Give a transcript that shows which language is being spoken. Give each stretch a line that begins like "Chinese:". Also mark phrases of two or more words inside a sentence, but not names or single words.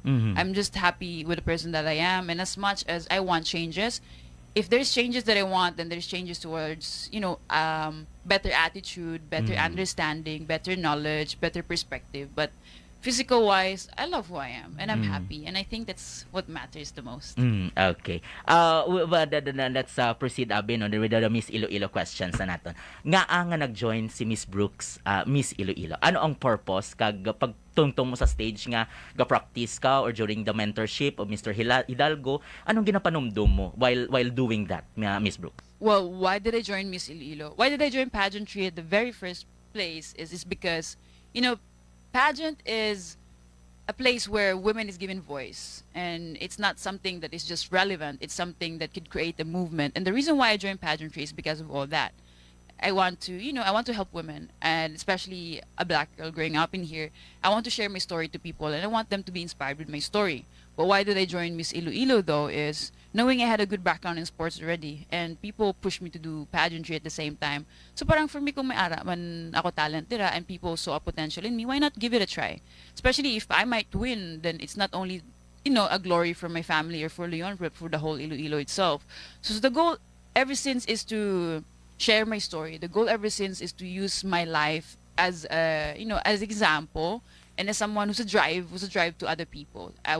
English: I'm just happy with the person that I am, and as much as I want changes, if there's changes that I want, then there's changes towards better attitude, better understanding, better knowledge, better perspective. But physical wise, I love who I am, and I'm happy, and I think that's what matters the most. Okay. Let's proceed Abin no with the Miss Iloilo questions
Hiligaynon: na naton. Nga nag-join si Miss Brooks, Miss Iloilo. Ano ang purpose kag pagtungtong mo sa stage nga ga-practice ka or
English: during the mentorship of Mr.
Hiligaynon: Hidalgo, anong ginapanumdum mo
English: while doing that,
Hiligaynon: Miss Brooks?
English: Well, why did I join Miss Iloilo? Why did I join pageantry at the very first place is because, pageant is a place where women is given voice, and it's not something that is just relevant. It's something that could create a movement. And the reason why I joined pageantry is because of all that. I want to help women, and especially a black girl growing up in here. I want to share my story to people, and I want them to be inspired with my story. But why did I join Miss Iloilo though is knowing I had a good background in sports already, and people pushed me to do pageantry at the same time. So parang for me,
Hiligaynon: kung may ara man ako talent dira
English: and people saw a potential in me, why not give it a try? Especially if I might win, then it's not only a glory for my family or for Leon, but for the whole Iloilo itself. So the goal ever since is to share my story. The goal ever since is to use my life as as example, and as someone who's a drive to other people.